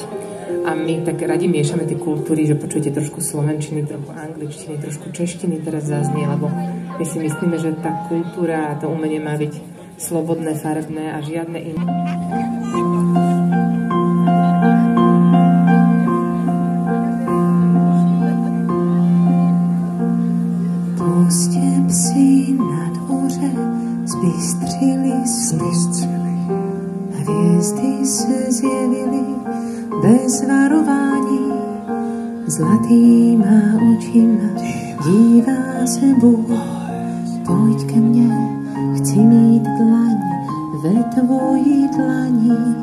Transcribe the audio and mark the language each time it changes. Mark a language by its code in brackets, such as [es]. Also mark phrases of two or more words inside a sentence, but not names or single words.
[sk] A my tak radi miešame tie kultúry, že počujete trošku slovenčiny, trochu angličtiny, trošku češtiny teraz zaznie, lebo my si myslíme, že tá kultúra a to umenie má byť slobodné, farebné a žiadne iné. [cs] Prostě psi na dvoře zbystřili a hvězdy se zjevily bez varování. Zlatýma očima dívá se Bůh, pojď ke mně, chci mít dlaň ve tvojí dlani.